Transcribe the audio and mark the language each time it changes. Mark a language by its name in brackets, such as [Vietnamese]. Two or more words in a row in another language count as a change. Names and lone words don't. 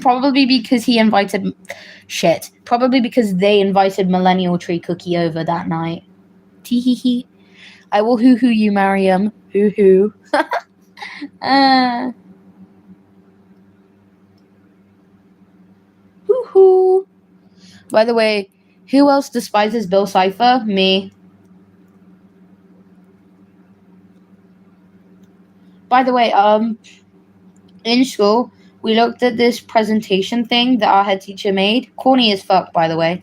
[English] Probably because he invited... Shit. Probably because they invited Millennial Tree Cookie over that night. Tee-hee-hee. I will hoo-hoo you, Mariam. Hoo-hoo. Hoo-hoo. By the way, who else despises Bill Cipher? Me. By the way, in school, we looked at this presentation thing that our head teacher made. Corny as fuck, by the way.